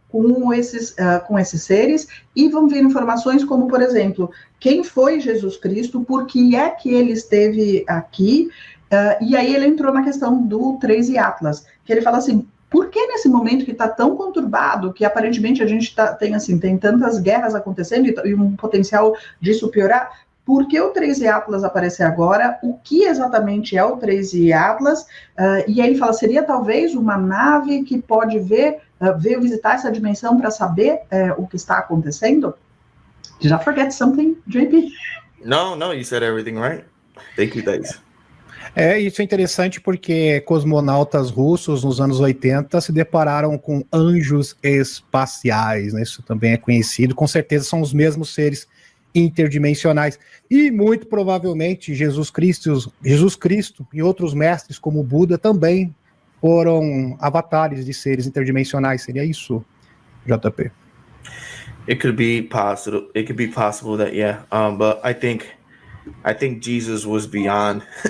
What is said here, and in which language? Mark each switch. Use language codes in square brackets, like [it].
[pt] com esses seres, e vão vir informações como, por exemplo, quem foi Jesus Cristo, por que é que ele esteve aqui, e aí ele entrou na questão do 3 e Atlas, que ele fala assim, por que nesse momento que está tão conturbado, que aparentemente a gente tem tantas guerras acontecendo e um potencial disso piorar, por que o 3 e Atlas aparecer agora? O que exatamente é o 3 e Atlas? E aí ele fala, seria talvez uma nave que pode veio visitar essa dimensão para saber o que está acontecendo? [en] Did I forget something, JP? No, you said everything right. Thank you, guys. [pt] Isso é interessante porque cosmonautas russos nos anos 80 se depararam com anjos espaciais, né? Isso também é conhecido, com certeza são os mesmos seres interdimensionais, e muito provavelmente Jesus Cristo e outros mestres como Buda também foram avatares de seres interdimensionais. Seria isso, JP? [en] It could be possible that, yeah. But I think Jesus was beyond.